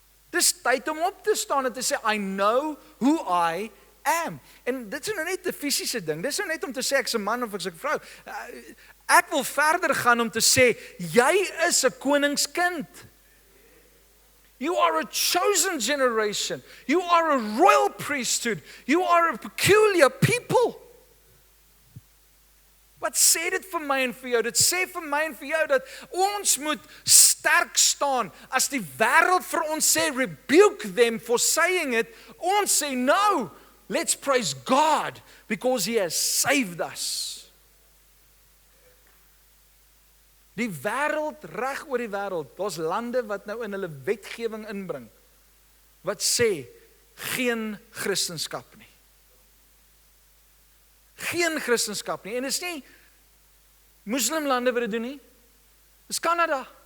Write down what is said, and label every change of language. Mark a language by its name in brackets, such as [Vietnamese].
[Afrikaans] Dis tyd om op te staan en te sê, [English] I know who I am. [Afrikaans] En dit is nou net 'n fisiese ding. Dit is nou net om te sê ek's 'n man of ek's 'n vrou. Ek wil verder gaan om te sê, jy is 'n koningskind. [English] You are a chosen generation. You are a royal priesthood. You are a peculiar people. [Afrikaans] Wat sê dit vir my en vir jou? Dit sê vir my en vir jou dat ons moet sterk staan. As die wêreld vir ons sê, [English] rebuke them for saying it, [Afrikaans] ons sê, [English] no, let's praise God because He has saved us. [Afrikaans] Die wêreld, reg oor die wêreld, daar's lande wat nou in hulle wetgewing inbring, wat sê, geen Christendom nie. Geen Christendom nie. En dit is nie moslimlande wat dit doen nie. Dis Kanada.